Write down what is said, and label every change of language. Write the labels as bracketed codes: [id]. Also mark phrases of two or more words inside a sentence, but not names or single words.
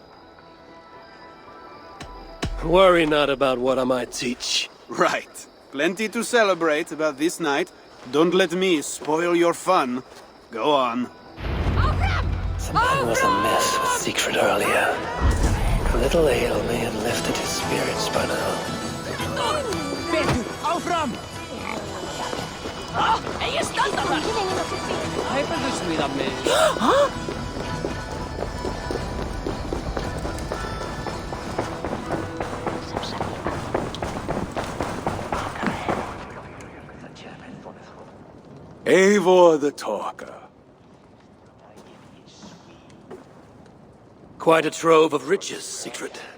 [en] Worry not about what I might teach. Right. Plenty to celebrate about this night. Don't let me spoil your fun. Go on. Something was amiss with Siegfried earlier. A little ale may have lifted his spirits by now. [is] Áfram! Eigi standa þar! Hæfðu smíða mig. [en] Eivor the Talker. Quite a trove of riches, Siegfried.